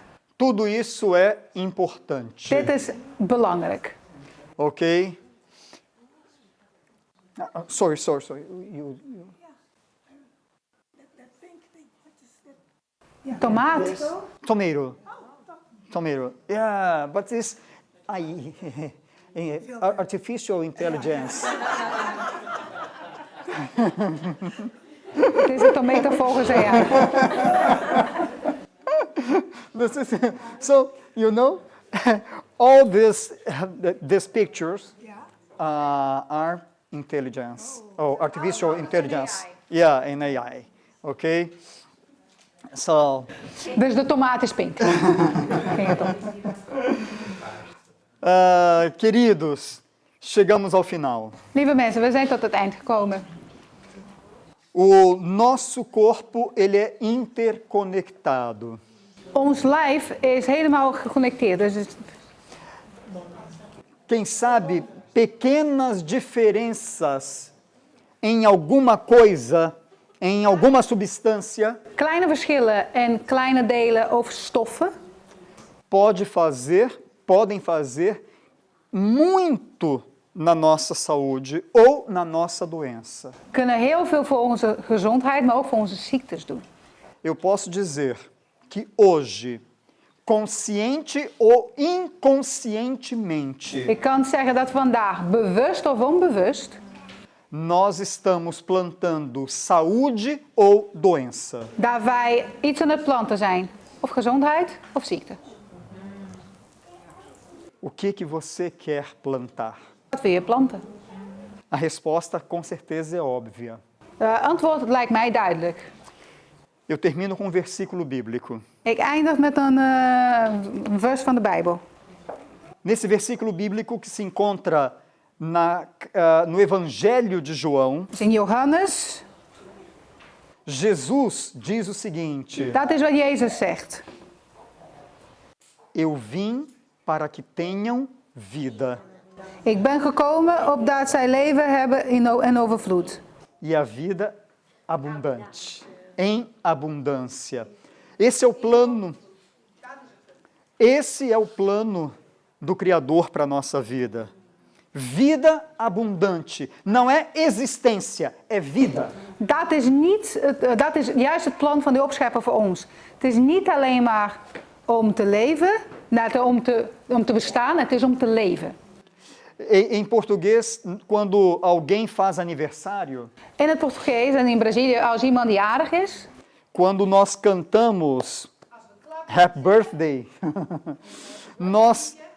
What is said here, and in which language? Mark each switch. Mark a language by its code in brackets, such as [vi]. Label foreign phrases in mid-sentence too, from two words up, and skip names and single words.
[pt] Tudo isso é importante. [nl] Dit is belangrijk. [en] Ok? Sorry. [nl] Tomaat. [en] Tomato. Yeah, but this artificial intelligence. [nl] Het is een tomato volgens AI. [en] So, all these pictures are intelligence. Artificial intelligence. Yeah, in AI. Okay? So, [nl] Dus de tomaat is pink. Ging het om. [pt] queridos, chegamos ao final. [nl] Lieve mensen, we zijn tot het eind gekomen. [pt] O nosso corpo, ele é interconectado. [nl] Ons lijf is helemaal geconnecteerd. Dus [pt] Quem sabe pequenas diferenças em alguma coisa, em alguma substância, [nl] kleine verschillen en kleine delen over stoffen [pt] podem fazer muito na nossa saúde ou na nossa doença. [nl] kunnen heel veel voor onze gezondheid, maar ook voor onze ziektes doen. [pt] Eu posso dizer que hoje, consciente ou inconscientemente, [nl] Ik kan zeggen dat vandaag, bewust of onbewust, [pt] nós estamos plantando saúde ou doença. [nl] dat wij iets aan het planten zijn. Of gezondheid of ziekte. [pt] O que você quer plantar? [nl] Wat wil je planten? [pt] A resposta com certeza é óbvia. [nl] Het antwoord lijkt mij duidelijk. [pt] Eu termino com um versículo bíblico. [nl] Ik eindig met een vers van de Bijbel. [pt] Nesse versículo bíblico que se encontra no Evangelho de João, [nl] Dus in Johannes, [pt] Jesus diz o seguinte: [nl] dat is wat Jezus zegt. [pt] Eu vim para que tenham vida, [nl] Ik ben gekomen opdat zij leven hebben in overvloed. [pt] e a vida abundante, em abundância. Esse é o plano. Esse é o plano do Criador para a nossa vida. Vida abundante. Não é existência, é vida. [nl] Dat is juist het plan van de opschepper voor ons. Het is niet alleen maar om te leven, om te bestaan, het is om te leven. [pt] Em português, quando alguém faz aniversário, [nl] In het Portugees en in Brazilië, als iemand jarig is, [pt] quando nós cantamos Happy Birthday, nós